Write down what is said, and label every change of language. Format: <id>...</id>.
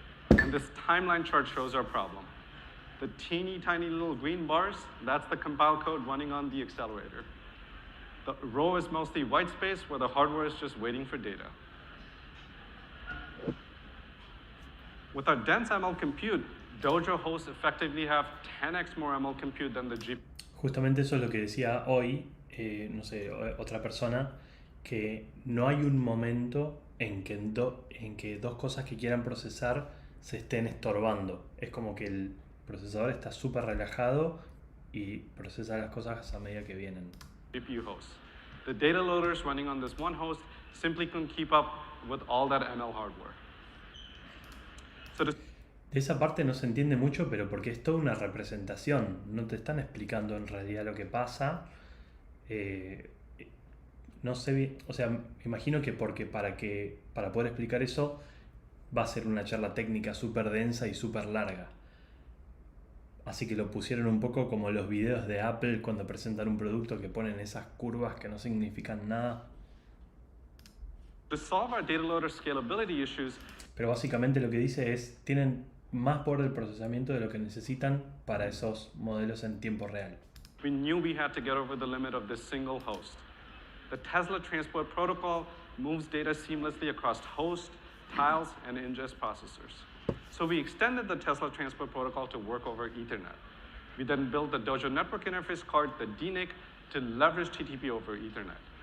<en>And this timeline chart shows our problem. The teeny tiny little green bars, that's the compile code running on the accelerator. The row is mostly white space where the hardware is just waiting for data. With our dense ML compute, Dojo hosts effectively have 10x more ML compute than the GPU.</en> <es>Justamente eso es lo que decía hoy, no sé, otra persona, que no hay un momento en que dos cosas que quieran procesar se estén estorbando. Es como que el procesador está súper relajado y procesa las cosas a medida que vienen.</es> <en>GPU hosts. The data loaders running on this one host simply couldn't keep up with all that ML hardware.</en> <es>De esa parte no se entiende mucho, pero porque es toda una representación. No te están explicando en realidad lo que pasa. No sé bien, o sea, me imagino que para poder explicar eso va a ser una charla técnica súper densa y súper larga. Así que lo pusieron un poco como los videos de Apple cuando presentan un producto, que ponen esas curvas que no significan nada.</es> <en>To solve our data loader scalability issues,</en> <es>pero básicamente lo que dice es, tienen más poder de procesamiento de lo que necesitan para esos modelos en tiempo real.</es> <en>We knew we had to get over the limit of this single host. The Tesla Transport Protocol moves data seamlessly across host, tiles, and ingest processors. So we extended the Tesla Transport Protocol to work over Ethernet. We then built the Dojo Network Interface card, the DNIC, to leverage TTP over Ethernet.</en>